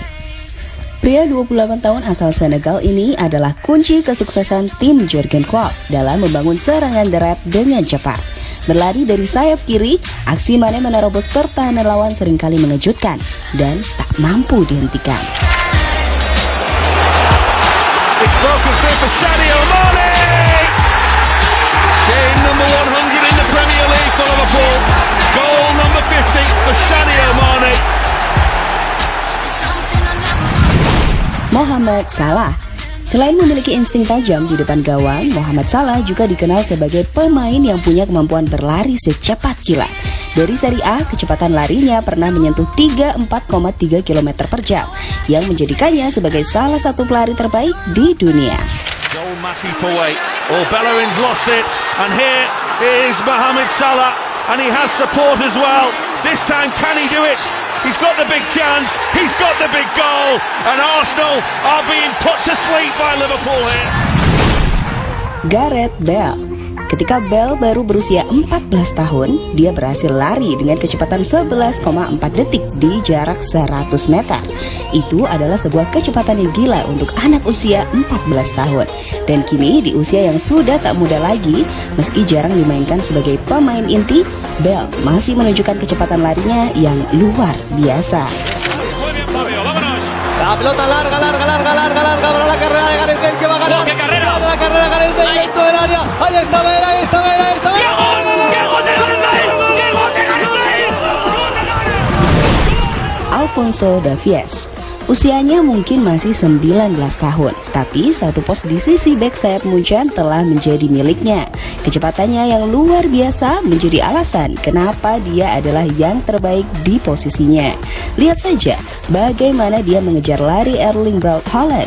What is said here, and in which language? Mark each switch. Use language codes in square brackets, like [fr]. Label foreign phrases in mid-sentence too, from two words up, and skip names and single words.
[id] Pria 28 tahun asal Senegal ini adalah kunci kesuksesan tim Jurgen Klopp dalam membangun serangan deret dengan cepat. Berlari dari sayap kiri, aksi Mane menerobos pertahanan lawan seringkali mengejutkan dan tak mampu dihentikan. [en] Game number 100 in the Premier League for Liverpool. Goal number 50 for Sadio Mane. Mohamed Salah. [id] Selain memiliki insting tajam di depan gawang, Mohamed Salah juga dikenal sebagai pemain yang punya kemampuan berlari secepat kilat. Dari Serie A, kecepatan larinya pernah menyentuh 34,3 km per jam, yang menjadikannya sebagai salah satu pelari terbaik di dunia. [en] Goal Matty Paway. Oh, Bellerin's lost it, and here is Mohamed Salah, and he has support as well. This time, can he do it? He's got the big chance, he's got the big goal, and Arsenal are being put to sleep by Liverpool here. Gareth Bale. [id] Ketika Bale baru berusia 14 tahun, dia berhasil lari dengan kecepatan 11,4 detik di jarak 100 meter. Itu adalah sebuah kecepatan yang gila untuk anak usia 14 tahun. Dan kini di usia yang sudah tak muda lagi, meski jarang dimainkan sebagai pemain inti, Bale masih menunjukkan kecepatan larinya yang luar biasa. [es] La pelota larga para la carrera de Gareth Bale que va a ganar. ¡Qué carrera! La carrera de Gareth Bale dentro del área. Ahí está Bale, ahí está Bale, ahí está Bale. ¡Qué gol! ¡Qué gol de Gareth Bale! ¡Qué gol de Gareth Bale! Alphonso Davies. [id] Usianya mungkin masih 19 tahun, tapi satu pos di sisi bek sayap Munchen telah menjadi miliknya. Kecepatannya yang luar biasa menjadi alasan kenapa dia adalah yang terbaik di posisinya. Lihat saja bagaimana dia mengejar lari Erling Braut Haaland.